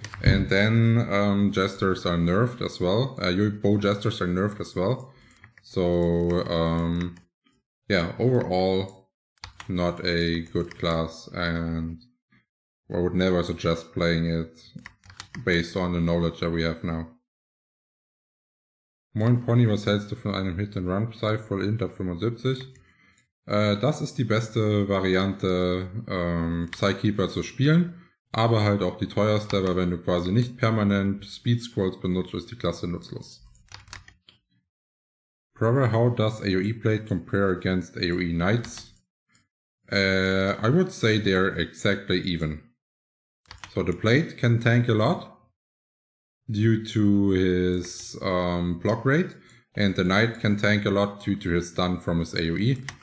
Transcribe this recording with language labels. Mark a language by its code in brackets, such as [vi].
[en] And then jesters are nerfed as well. Your bow jesters are nerfed as well. So yeah, overall not a good class, and I would never suggest playing it based on the knowledge that we have now. [de] Moin Pony, was hältst du von einem Hit-and-Run-Psy voll Int ab 75? Das ist die beste Variante, Psykeeper zu spielen, aber halt auch die teuerste, weil wenn du quasi nicht permanent Speed Scrolls benutzt, ist die Klasse nutzlos. [en] Brother, how does AoE Blade compare against AoE Knights? I would say they're exactly even. So the Blade can tank a lot due to his block rate, and the Knight can tank a lot due to his stun from his AoE.